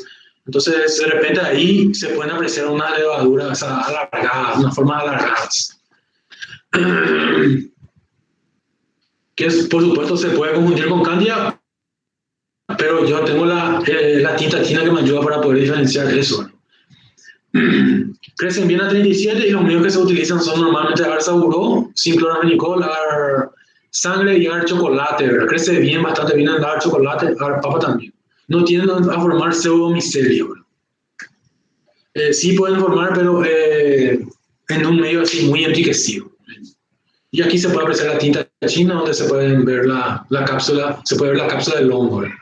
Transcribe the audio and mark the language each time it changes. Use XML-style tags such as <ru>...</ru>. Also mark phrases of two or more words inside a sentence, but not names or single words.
<es>Entonces, de repente ahí se pueden apreciar unas levaduras alargadas, unas formas alargadas. Que por supuesto se puede confundir con cándida, pero yo tengo la tinta china que me ayuda para poder diferenciar eso. Crecen bien a 37 y los medios que se utilizan son normalmente agar saburó, sin cloramfenicol, agar sangre y agar chocolate, ¿verdad? Crece bien, bastante bien el agar chocolate, agar papa también. No tienden a formar pseudomicelio. Sí pueden formar, pero en un medio así muy enriquecido. Y aquí se puede apreciar la tinta china, donde se puede ver la cápsula, se puede ver la cápsula del hongo.</es>